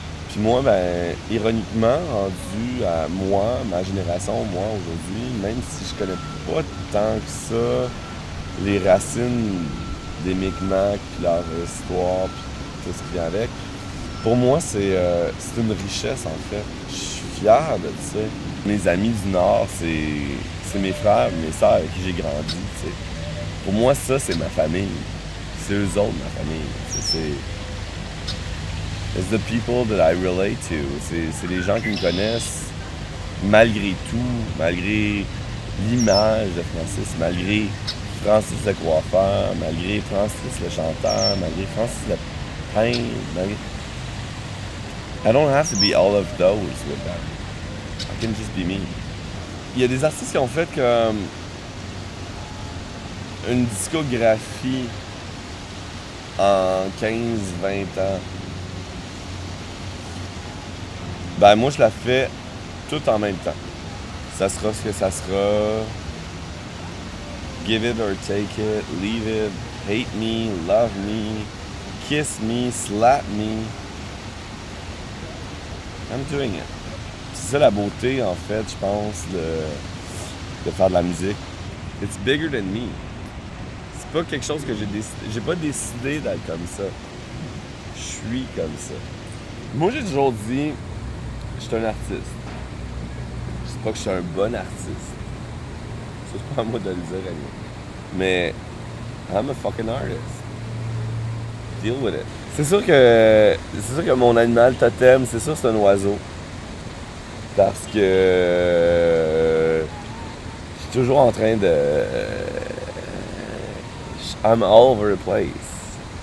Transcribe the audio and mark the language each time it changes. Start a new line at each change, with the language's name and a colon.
French: Puis moi, ben, ironiquement, rendu à moi, ma génération, moi, aujourd'hui, même si je connais pas tant que ça les racines des Micmacs, puis leur histoire, puis tout ce qui vient avec, pour moi, c'est une richesse, en fait. Je suis fier de ça. Mes amis du Nord, c'est mes frères, mes sœurs avec qui j'ai grandi, tu sais. Pour moi, ça, c'est ma famille. C'est eux autres, ma famille.
English: It's the people that I relate to.
French: C'est les gens qui me connaissent malgré tout, malgré l'image de Francis, malgré Francis le coiffeur, malgré Francis le chanteur, malgré Francis le peintre, malgré...
English: I don't have to be all of those with them. I can just be me.
French: Il y a des artistes qui ont fait comme une discographie en 15-20 ans. Ben moi je la fais tout en même temps. Ça sera ce que ça sera.
English: Give it or take it, leave it, hate me, love me, kiss me, slap me. I'm doing it.
French: C'est ça la beauté en fait, je pense, de faire de la musique.
English: It's bigger than me.
French: C'est pas quelque chose que j'ai décidé. J'ai pas décidé d'être comme ça. Je suis comme ça. Moi j'ai toujours dit, je suis un artiste. Je sais pas que je suis un bon artiste. C'est pas à moi de le dire à lui. Mais
English: I'm a fucking artist. Deal with it.
French: C'est sûr que mon animal totem, c'est sûr que c'est un oiseau. Parce que je suis toujours en train de...
English: I'm all over the place.